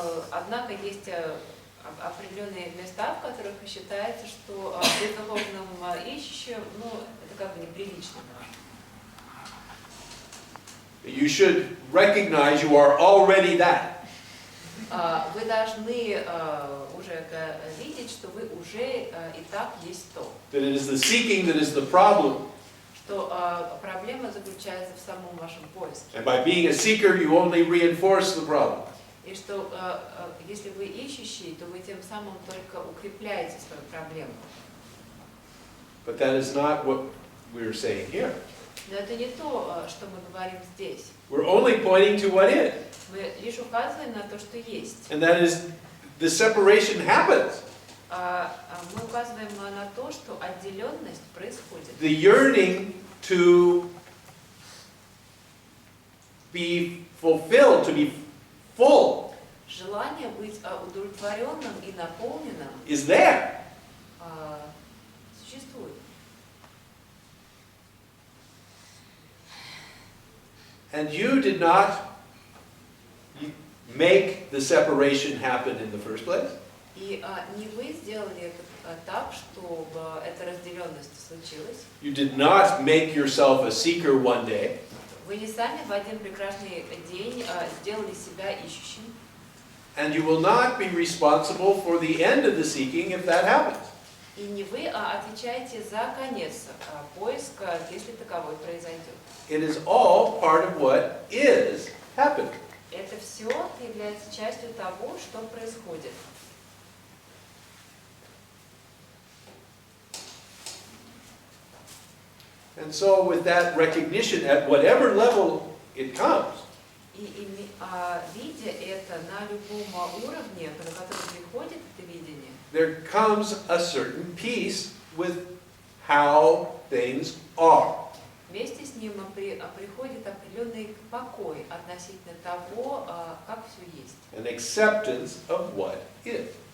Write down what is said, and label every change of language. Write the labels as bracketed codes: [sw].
[ru] однако есть определенные места, в которых считается, что быть духовным ищущим, это как бы неприлично. [en] You should recognize you are already that. [ru] Вы должны уже видеть, что вы уже и так есть то. [en] That it is the seeking that is the problem. [ru] Что проблема заключается в самом вашем поиске. [en] And by being a seeker, you only reinforce the problem. [ru] И что если вы ищущий, то вы тем самым только укрепляете свою проблему. [en] But that is not what we're saying here. [ru] Но это не то, что мы говорим здесь. [en] We're only pointing to what is. [ru] Мы лишь указываем на то, что есть. [en] And that is, the separation happens. [ru] Мы указываем на то, что отделенность происходит. [en] The yearning to be fulfilled, to be full, [ru] Желание быть удовлетворенным и наполненным [en] is there. [ru] Существует. [en] And you did not make the separation happen in the first place. [ru] И не вы сделали это так, чтобы эта разделенность случилась. [en] You did not make yourself a seeker one day. [ru] Вы не сами в один прекрасный день сделали себя ищущим. [en] And you will not be responsible for the end of the seeking if that happens. [ru] И не вы отвечаете за конец поиска, если таковой произойдет. [en] It is all part of what is happening. [ru] Это все является частью того, что происходит. [en] And so with that recognition, at whatever level it comes, [ru] И видя это на любом уровне, на который приходит это видение, [en] there comes a certain peace with how things are. [ru] вместе с ним приходит определенный покой относительно того, как все есть. [en] An acceptance of what is.